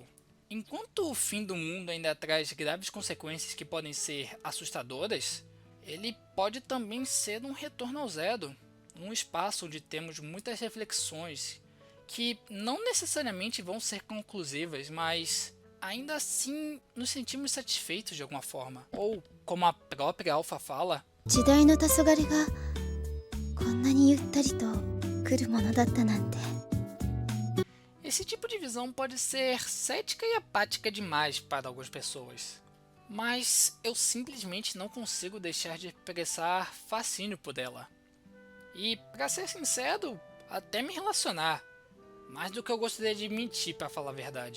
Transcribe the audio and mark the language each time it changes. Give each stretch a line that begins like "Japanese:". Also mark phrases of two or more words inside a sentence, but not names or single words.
Portuguese: Enquanto o fim do mundo ainda traz graves consequências que podem ser assustadoras, ele pode também ser um retorno ao zero, um espaço onde temos muitas reflexões que não necessariamente vão ser conclusivas, mas ainda assim nos sentimos satisfeitos de alguma forma. Ou, como a própria Alpha fala,
Japanese: 時代の黄昏がこんなにゆったりと来るものだったなんて。
Portuguese: esse tipo de visão pode ser cética e apática demais para algumas pessoas. Mas eu simplesmente não consigo deixar de expressar fascínio por ela. E, para ser sincero, até me relacionar. Mais do que eu gostaria de mentir, para falar a verdade.